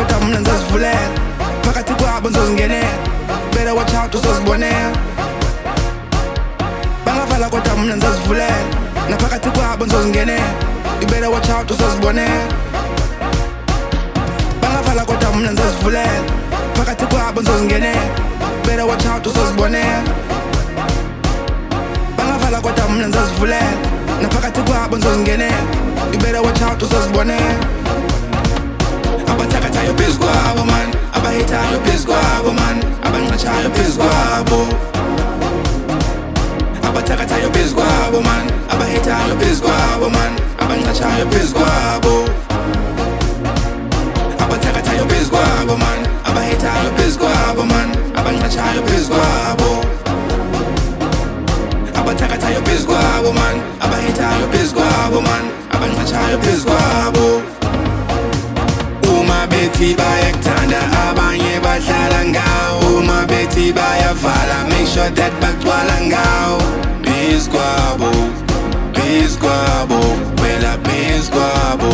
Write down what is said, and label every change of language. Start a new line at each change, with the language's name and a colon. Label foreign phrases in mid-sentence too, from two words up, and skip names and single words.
Zulu: mna ngizazivulela phakathi kwabo ngizongenela
English: better watch out
Zulu: uzozibonela bangavala kodwa mna ngizazivulela naphakathi kwabo ngizozingenela
English: you better watch out
Zulu: uzozibonela bangavala kodwa mna ngizazivulela phakathi kwabo ngizozingenela
English: better watch out
Zulu: uzozibonela bangavala kodwa mna ngizazivulela naphakathi kwabo ngizozingenela
English: you better watch out
Zulu: uzozibonela abathakathayo phezu kwabo man abahithayo phezu kwabo man abanqatshayo phezu kwabo abathakathayo phezu kwabo man abahithayo phezu kwabo man abanqatshayo phezu kwabo abathakathayo phezu kwabo man abahithayo phezu kwabo man abanqatshayo phezu kwabo abathakathayo phezu kwabo man abahithayo phezu kwabo man abanqatshayo phezu kwabo uma bethi bayakuthanda abanye bahlala ngawo uma bethi bayavala make
English: sure that
Zulu: bagcwala ngawo phezu kwabo phezu kwabo wela phezu kwabo